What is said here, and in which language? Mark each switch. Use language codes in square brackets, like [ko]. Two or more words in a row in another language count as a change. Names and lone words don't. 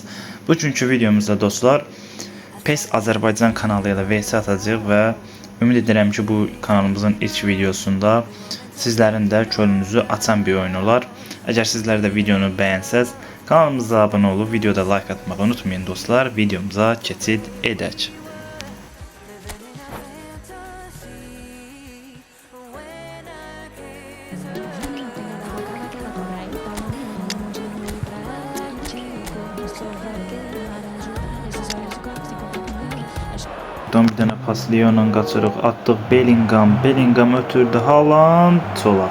[az] Bugünkü videomuzda dostlar PES Azerbaycan kanalıyla vs atacağıq ve ümid edirəm ki bu kanalımızın ilk videosunda sizlerin de könlünüzü açan bir oyun olar. [tr] Eğer sizler de videonu beğensəz kanalımıza abone olup videoda like atmayı unutmayın dostlar. [az] Videomuza keçid edək. Buradan bir tane pas Leon'dan qaçırıq, atdıq Bellingham ötürdü, Haaland solaq.